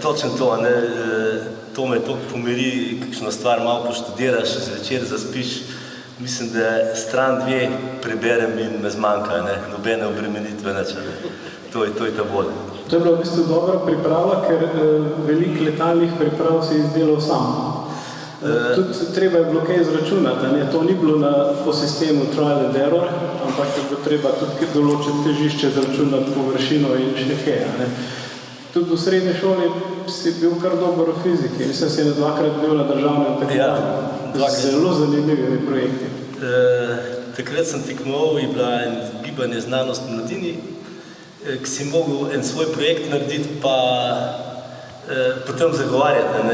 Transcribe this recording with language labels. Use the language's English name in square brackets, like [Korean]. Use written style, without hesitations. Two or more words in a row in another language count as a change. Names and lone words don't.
[Slovenian] Točno to, to me toliko pomiri, kakšno stvar malo poštudiraš, zvečer zaspiš, mislim, da stran 2 preberem in me zmanjka, nobene obremenitve nič. To je ta bolj. To je bila v bistvu dobra priprava, ker veliko letalnih priprav si izdelal sam. Tudi treba je bilo kaj izračunati, to ni bilo po sistemu [English] trial and error, [Slovenian] ampak je bilo treba tudi določiti težišče, izračunati površino in še kaj. Tudi v srednji šoli si bil kar dober v fiziki, mislim, si je 2-krat bil na državnem tekmovanju. Zelo zanimivi projekti. Takrat sem tekmoval, je bila gibanje znanost v mladini, ki si mogel en svoj projekt narediti, pa potem zagovarjati.